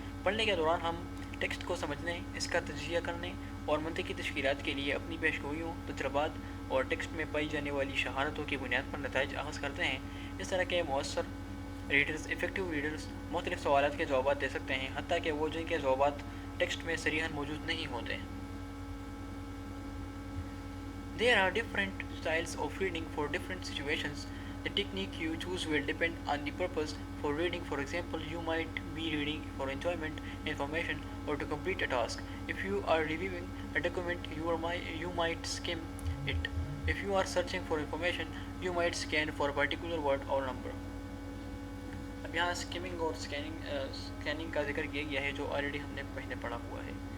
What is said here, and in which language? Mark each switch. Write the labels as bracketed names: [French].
[Urdu] پڑھنے کے دوران ہم ٹیکسٹ کو سمجھنے، اس کا تجزیہ کرنے اور منطقی تشکیلات کے لیے اپنی پیشگوئیوں، تجربات اور ٹیکسٹ میں پائی جانے والی شہادتوں کی بنیاد پر نتائج اخذ کرتے ہیں. اس طرح کے مؤثر ایفیکٹو ریڈرز مختلف سوالات کے جوابات دے سکتے ہیں، حتیٰ کہ وہ جن کے جوابات ٹیکسٹ میں صریحاً موجود نہیں ہوتے. [English] There are different styles of reading for different situations. The technique you choose will depend on the purpose for reading. For example, you might be reading for enjoyment, information, or to complete a task. If you are reviewing a document, you might skim it. If you are searching for information, you might scan for a particular word or number. [Urdu] یہاں skimming اور scanning کا ذکر کیا گیا ہے جو already ہم نے پہلے پڑھا ہوا ہے.